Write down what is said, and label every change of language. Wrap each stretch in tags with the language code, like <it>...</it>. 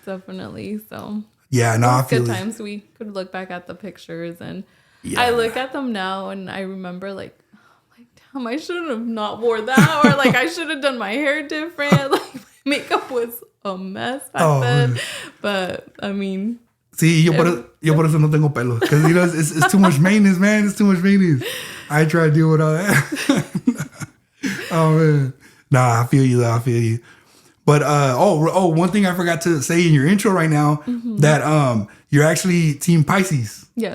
<en>Definitely. So yeah, no, I feel good times. We could look back at the pictures, and I look at them now, and I remember damn, I should have not wore that, or I should have done my hair different. My makeup was a mess back then. But I mean.</en> <es>Sí, yo por eso no tengo pelo.</es> <en>Because, you know, it's too much maintenance, man. It's too much maintenance. I try to deal with all that. Oh, man. Nah, I feel you. But, one thing I forgot to say in your intro right now, that you're actually Team Pisces. Yes.</en>